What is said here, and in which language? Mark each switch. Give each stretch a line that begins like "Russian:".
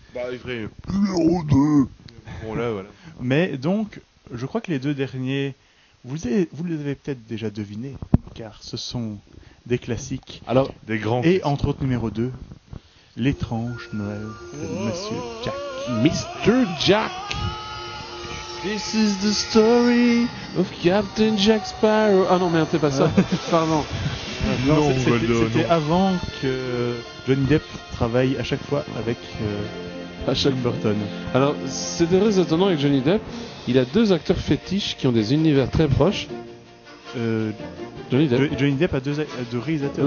French: Bah, il ferait numéro 2. Bon là voilà. Mais donc, je crois que les deux derniers, vous les avez peut-être déjà devinés, car ce sont des classiques. Alors, Des grands. Et entre autres, numéro 2, l'étrange Noël de Monsieur Jack. Mr. Jack.
English: This is the story of Captain Jack Sparrow.
French: Ah non, merde, c'est pas ça. Pardon. Non, c'était Goldo, c'était non. avant que Johnny Depp travaille à chaque fois avec À chaque Tim Burton. Alors, c'est très étonnant avec Johnny Depp. Il a deux acteurs fétiches qui ont des univers très proches. Johnny Depp. Johnny Depp a deux réalisateurs.